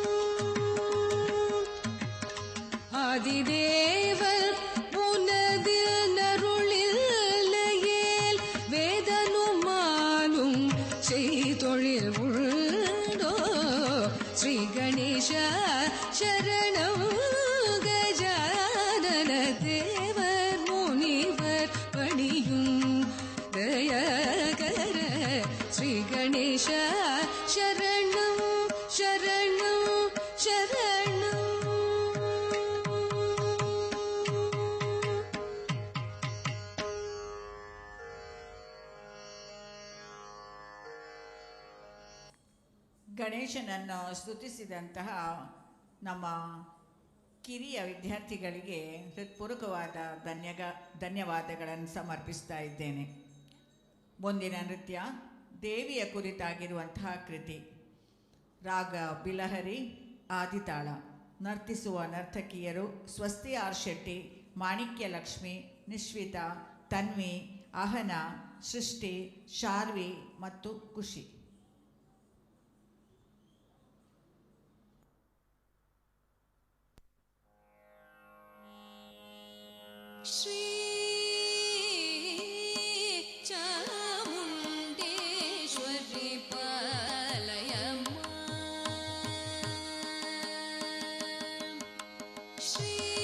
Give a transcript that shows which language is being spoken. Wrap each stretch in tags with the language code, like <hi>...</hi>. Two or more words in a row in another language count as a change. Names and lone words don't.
<ta>ஆதிதேவன் உனதில் நருளில்லையேல் வேதனுமாலும் செய்தொழில் உண்டோ ஸ்ரீ கணேச சரணம் கஜானன தேவர் முனிவர் பணியும் தயகர ஸ்ரீ கணேச சரணம் சரணம் சரணம்</ta> <kn>ಗಣೇಶನನ್ನು ಸ್ತುತಿಸಿದಂತಹ ನಮ್ಮ ಕಿರಿಯ ವಿದ್ಯಾರ್ಥಿಗಳಿಗೆ ಹೃತ್ಪೂರ್ವಕವಾದ ಧನ್ಯವಾದಗಳನ್ನು ಸಮರ್ಪಿಸ್ತಾ ಇದ್ದೇನೆ. ಮುಂದಿನ ನೃತ್ಯ ದೇವಿಯ ಕುರಿತಾಗಿರುವಂತಹ ಕೃತಿ. ರಾಗ ಬಿಲಹರಿ, ಆದಿತಾಳ. ನರ್ತಿಸುವ ನರ್ತಕಿಯರು ಸ್ವಸ್ತಿ ಆರ್ ಶೆಟ್ಟಿ, ಮಾಣಿಕ್ಯ ಲಕ್ಷ್ಮಿ, ನಿಶ್ವಿತಾ, ತನ್ವಿ, ಅಹನ, ಸೃಷ್ಟಿ, ಶಾರ್ವಿ ಮತ್ತು ಖುಷಿ.</kn> <sa>श्री चामुण्डेश्वरी पालयम्मा श्री</sa>